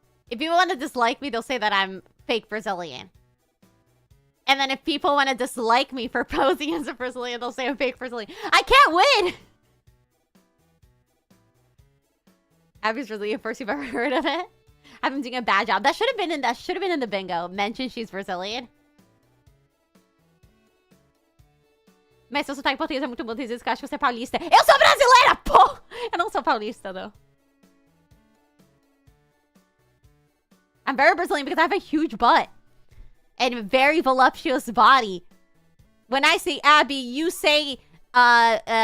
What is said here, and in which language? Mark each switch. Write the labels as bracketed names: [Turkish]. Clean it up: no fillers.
[English] If people want to dislike me, they'll say that I'm fake Brazilian. And then if people want to dislike me for posing as a Brazilian, they'll say I'm fake Brazilian. I can't win! Abby's Brazilian, first you've ever heard of it. I've been doing a bad job. That should have been in the bingo. Mention she's Brazilian. [Portuguese] Mas seu sotaque português é muito bom. Tem vezes que eu acho que você é paulista. Eu sou brasileira, pô! Eu não sou paulista, [English] though. I'm very Brazilian because I have a huge butt. And a very voluptuous body. When I say Abby, you say hourglass.